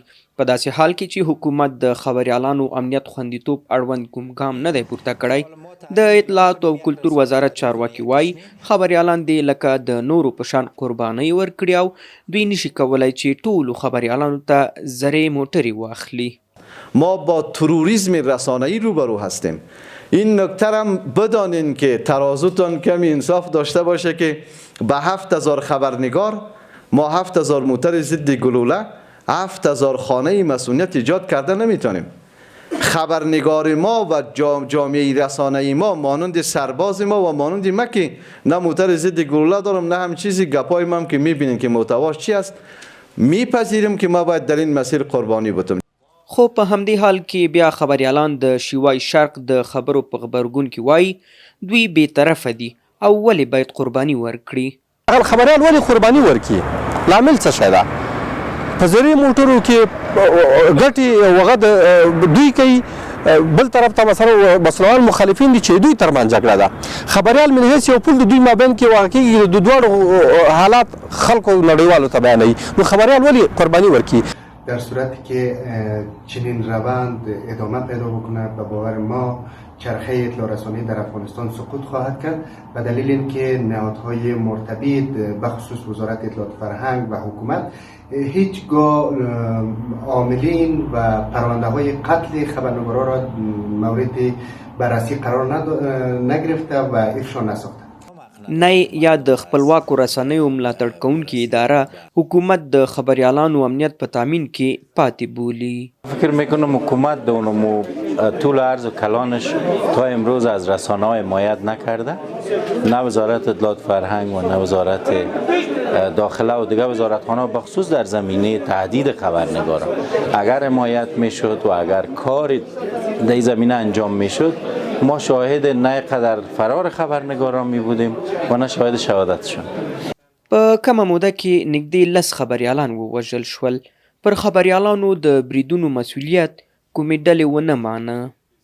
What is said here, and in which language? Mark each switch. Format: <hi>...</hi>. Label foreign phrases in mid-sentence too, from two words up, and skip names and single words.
<ps>په داسې حال کې چې حکومت د خبریالانو امنیت خوندیتوب اړوند کوم ګام نه دی پورته کړی، د اطلاعاتو او کلتور وزارت چارواکي وایي خبریالان دې لکه د نورو په شان قربانۍ ورکړي او دوی نشي کولی چې ټولو خبریالانو ته زرې موټرې واخلي.</ps> <fa>ما با تروریسم رسانه‌ای روبرو هستیم. این نکته هم بدانین که ترازوتان کمی انصاف داشته باشه که به 7000 خبرنگار ما 7000 موتر ضد گلوله 7000 خانه مسئولیت ایجاد کرده نمیتونیم. خبرنگار ما و جامعه رسانه ما مانند سرباز ما و مانند ما که نه موتر ضد گلوله دارم نه هم چیزی گپای ما که میبینیم که محتواش چی است، میپذیریم که ما باید در این مسیر قربانی بتیم.</fa> <ps>خو په همدې حال کې بیا خبریالان د شیوای شرق د خبرو په غبرګون کې وایي دوی بې طرفه دي او ولې باید قرباني ورکړي. خبریال ولې قرباني ورکړي؟ لامل څه شی ده؟ په زرې موټرو کې ګټې وغه دوی کوي، بل طرف ته مثلا مسلمان مخالفین دي چې دوی ترمنځ جګړه ده. خبریال من هیڅ یو پل د دوی مابین کې واقع کېږي، د دواړو حالات خلکو نړیوالو ته بیانوي، نو خبریال ولې قرباني ورکړي؟</ps> <fa>در صورتی که چنین روند ادامه پیدا بکنه به باور ما چرخه اطلاع رسانی در افغانستان سقوط خواهد کرد به دلیل اینکه نهادهای مرتبط به خصوص وزارت اطلاعات فرهنگ و حکومت هیچگاه عاملین و پرونده های قتل خبرنگاران را مورد بررسی قرار نگرفته و افشا نساخته.</fa> <ps>نه یا د خپلواکو رسنیو ملاتړ کوونکې اداره حکومت د خبریالانو امنیت په تامین کې پاتې بولي.</ps> <fa>فکر میکنم حکومت د اونمو طول عرض و کلانش تا امروز از رسانه ها حمایت نکرده، نه وزارت اطلاعات فرهنگ و نه وزارت داخله و دیگر وزارتخانه به خصوص در زمینه تهدید خبرنگاران. اگر حمایت میشد و اگر کار در این زمینه انجام میشد ما شاهد نه قدر فرار خبرنگاران می بودیم و نه شاهد شهادتشون.</fa> <ps>په کمه موده کې نږدې 10 خبریالان ووژل شول. پر خبریالانو د بریدونو مسؤلیت کومې ډلې ونه مانه.</ps>